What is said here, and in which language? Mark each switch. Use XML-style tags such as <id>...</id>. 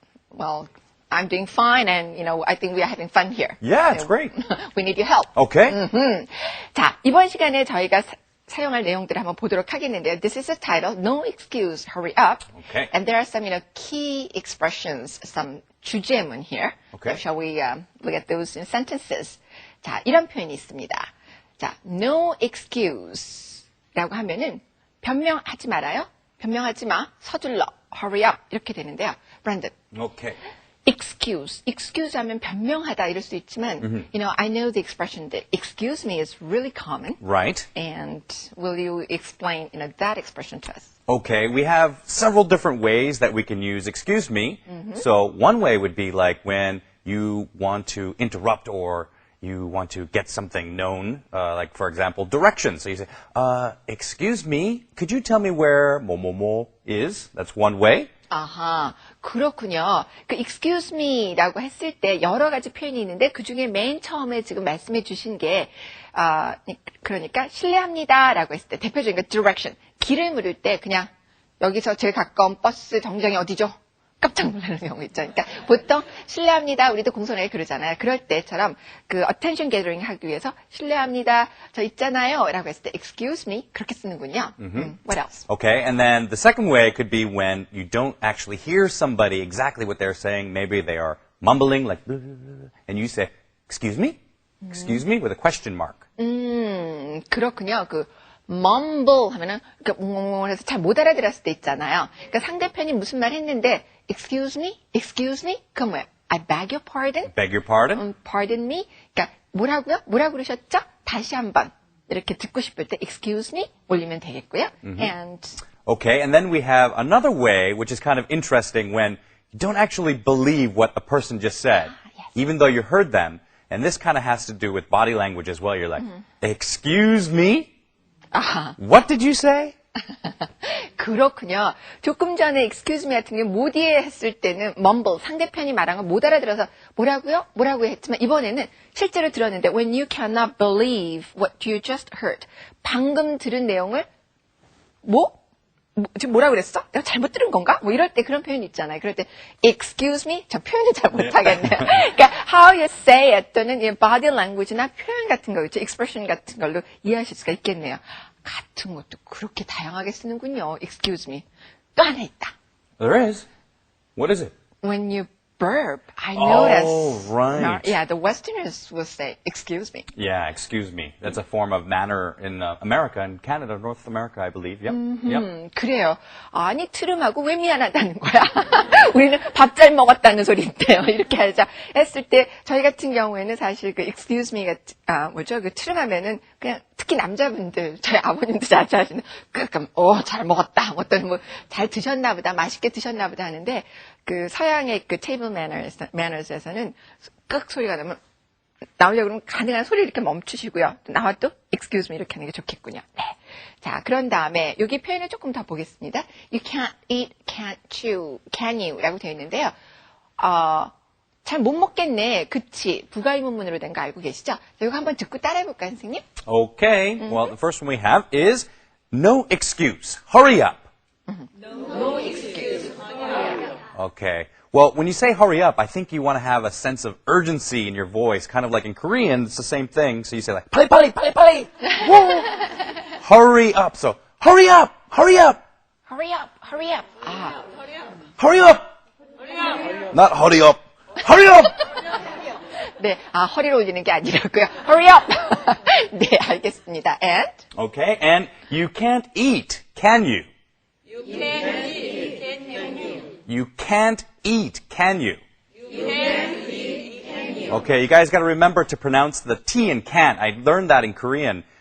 <en>Well, I'm doing fine, and I think we are having fun here. Yeah, it's great. We need your help. Okay.</en> <ko>자, 이번 시간에 저희가 사용할 내용들을 한번 보도록 하겠는데요.</ko> <en>This is the title, No Excuse, Hurry Up. Okay. And there are some, key expressions, some 주제문 here. Okay. So shall we look at those in sentences?</en> <ko>자, 이런 표현이 있습니다. 자, no excuse 라고 하면은 변명하지 말아요. 변명하지 마. 서둘러.</ko> <en>Hurry up.</en> <ko>이렇게 되는데요. Brandon.</ko> <en>Okay.</en> <ko>excuse 하면 변명하다 이럴 수 있지만,</ko> <en>I know the expression that excuse me is really common. Right. And will you explain, that expression to us? Okay, we have several different ways that we can use excuse me. So one way would be like when you want to interrupt or you want to get something known, like for example, directions. So you say, excuse me, could you tell me where 뭐뭐뭐 is? That's one way.</en> <ko>아하, 그렇군요. 그 excuse me라고 했을 때 여러 가지 표현이 있는데 그 중에 맨 처음에 지금 말씀해 주신 게 그러니까 실례합니다라고 했을 때 대표적인 거 direction. 길을 물을 때 그냥 여기서 제일 가까운 버스 정류장이 어디죠? 깜짝 놀라는 경우 있죠. 그러니까 보통 실례합니다. 우리도 공손하게 그러잖아요. 그럴 때처럼 그 attention gathering 하기 위해서 실례합니다. 저 있잖아요. 라고 했을 때 excuse me 그렇게 쓰는군요.</ko> <en>What else? Okay, and then the second way could be when you don't actually hear somebody exactly what they're saying. Maybe they are mumbling like, and you say, excuse me? Excuse me? With a question mark.</en> <ko>그렇군요. 그 mumble 하면은 그래서 잘 못 알아들었을 때 있잖아요. 그러니까 상대편이 무슨 말 했는데 excuse me? 그건 뭐예요?</ko> <en>I beg your pardon? Beg your pardon? Pardon me?</en> <ko>그러니까 뭐라고요? 뭐라고 그러셨죠? 다시 한번 이렇게 듣고 싶을 때 excuse me 올리면 되겠고요.</ko> <en>And Okay, and then we have another way, which is kind of interesting when you don't actually believe what the person just said, yes. even though you heard them. And this kind of has to do with body language as well. You're like, excuse me?</en> <ko>아하.</ko> <en>What did you say?</en> <ko>그렇군요. 조금 전에 excuse me 같은 경우 못 이해했을 때는 mumble, 상대편이 말한 걸 못 알아들어서 뭐라고요? 뭐라고 했지만 이번에는 실제로 들었는데</ko> <en>when you cannot believe what you just heard.</en> <ko>방금 들은 내용을 지금 뭐라고 그랬어? 내가 잘못 들은 건가? 뭐 이럴 때 그런 표현이 있잖아요. 그럴 때 excuse me? 저 표현을 잘 못하겠네요. 그러니까</ko> <en>how you say it</en> <ko>또는 body language나 표현 같은 거 있죠. expression 같은 걸로 이해하실 수가 있겠네요. 같은 것도 그렇게 다양하게 쓰는군요. excuse me. 또 하나 있다.</ko> <en>There is. What is it? When you burp, I notice. Oh, right. Yeah, the Westerners will say, excuse me. Yeah, excuse me. That's a form of manner in America and Canada, North America, I believe. Yep. Yep.</en> <ko>그래요. 아니, 트름하고 왜 미안하다는 거야? 우리는 밥 잘 먹었다는 소리인데요. 이렇게 하자 했을 때, 저희 같은 경우에는 사실 그 excuse me 그 트름하면은 그냥 특히 남자분들, 저희 아버님도 자주 하시는, 가끔, 잘 먹었다. 어떤 잘 드셨나 보다, 맛있게 드셨나 보다 하는데, 그 서양의 그 테이블 매너스에서는 끄 소리가 나오려고 그러면 가능한 소리 이렇게 멈추시고요. 나와도 excuse me 이렇게 하는 게 좋겠군요. 네. 자, 그런 다음에 여기 표현을 조금 더 보겠습니다.</ko> <en>You can't eat, can't chew, can you?</en> <ko>라고 되어 있는데요. 잘 못 먹겠네. 그치. 부가의문문으로 된 거 알고 계시죠? 이거 한번 듣고 따라해볼까요, 선생님?</ko> <en>Okay. Well, the first one we have is no excuse. Hurry up. No excuse. Okay. Well, when you say hurry up, I think you want to have a sense of urgency in your voice, kind of like in Korean, it's the same thing. So you say like,</en> <ko>빨리, 빨리, 빨리, 빨리.</ko> <en>Whoa. Hurry up. So, hurry up, hurry up, hurry up, hurry up. 아, hurry up. Not hurry up, hurry up.</en> <ko>네, 허리를 올리는 게 아니라고요.</ko> <en>Hurry up!</en> <ko>네, 알겠습니다.</ko> <en>And? Okay, and you can't eat, can you? You can eat, can you? You can't eat, can you? You can eat, can you? Okay, you guys got to remember to pronounce the T in can't. I learned that in Korean.</en>